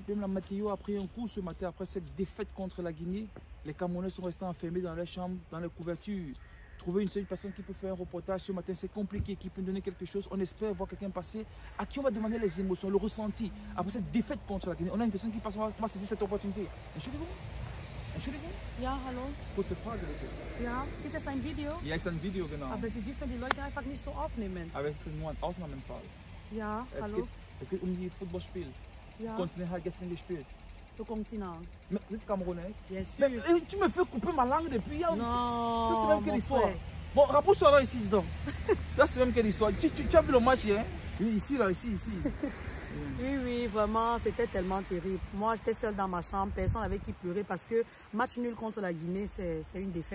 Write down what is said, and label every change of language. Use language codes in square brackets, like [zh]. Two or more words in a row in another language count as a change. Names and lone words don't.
[fr] Même la météo a pris un coup ce matin après cette défaite contre la Guinée. Les Camerounais sont restés enfermés dans leurs chambres, dans les couvertures. Trouver une seule personne qui peut faire un reportage ce matin, c'est compliqué, qui peut nous donner quelque chose. On espère voir quelqu'un passer à qui on va demander les émotions, le ressenti. Après cette défaite contre la Guinée, on a une personne qui passe, on va saisir cette opportunité. [de] Entschuldigung? Entschuldigung? Ja, hallo. Kurze Frage bitte. Ja, ist es ein Video? Ja, es ist ein Video, genau. Aber sie dürfen die Leute einfach nicht so aufnehmen. Aber es ist nur ein Ausnahmefall. Ja, hallo. Es geht um die Footballspiel. Ja. Das Kontinent hat gestern gespielt. [fr] Le continent. Mais vous êtes camerounaise? Bien sûr. Mais tu me fais couper ma langue depuis hier. Non, Ça c'est même quelle mon histoire. frère. Bon, rapproche-toi là ici, donc. Ça c'est même quelle histoire. Tu as vu le match hier? Oui, ici, là, ici. Oui, vraiment, c'était tellement terrible. Moi, j'étais seule dans ma chambre, personne n'avait qui pleurer parce que match nul contre la Guinée, c'est une défaite.